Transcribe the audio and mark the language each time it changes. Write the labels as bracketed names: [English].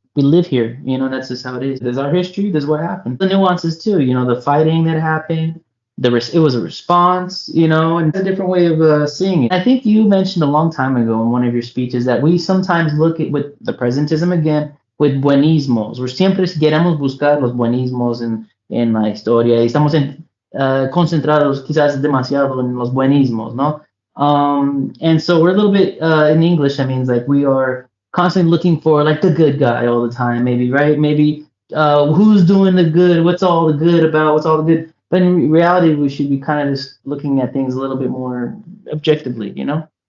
[English] We live here, that's just how it is. There's our history. There's what happened. The nuances too, the fighting that happened. It was a response, and it's a different way of seeing it. I think you mentioned a long time ago in one of your speeches that we sometimes look at with the presentism again with buenismos. [Spanish] We're siempre queremos buscar los buenismos en la historia. Y estamos concentrados quizás demasiado en los buenismos, ¿no? [English] And so we're a little bit in English. I mean, like we are constantly looking for like the good guy all the time, maybe, right? Maybe who's doing the good? What's all the good about? What's all the good? But in reality, we should be kind of just looking at things a little bit more objectively, and